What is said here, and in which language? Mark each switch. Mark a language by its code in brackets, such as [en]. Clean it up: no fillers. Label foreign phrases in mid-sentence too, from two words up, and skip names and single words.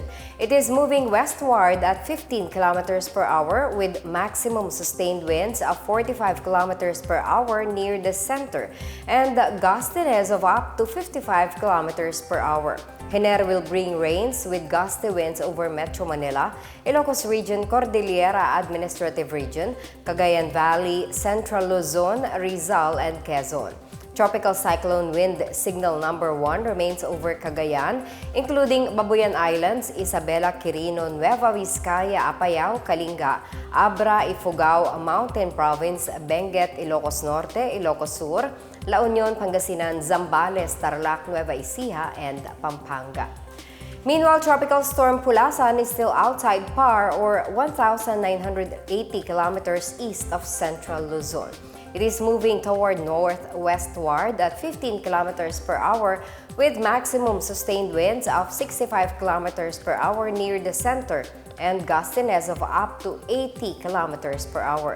[en] It is moving westward at 15 kilometers per hour with maximum sustained winds of 45 kilometers per hour near the center and gustiness of up to 55 kilometers per hour. Hener will bring rains with gusty winds over Metro Manila, Ilocos Region, Cordillera Administrative Region, Cagayan Valley, Central Luzon, Rizal, and Quezon. Tropical cyclone wind signal number 1 remains over Cagayan, including Babuyan Islands, Isabela, Quirino, Nueva Vizcaya, Apayao, Kalinga, Abra, Ifugao, Mountain Province, Benguet, Ilocos Norte, Ilocos Sur, La Union, Pangasinan, Zambales, Tarlac, Nueva Ecija, and Pampanga. Meanwhile, Tropical Storm Pulasan is still outside PAR or 1,980 kilometers east of central Luzon. It is moving toward northwestward at 15 kilometers per hour with maximum sustained winds of 65 kilometers per hour near the center and gustiness of up to 80 kilometers per hour.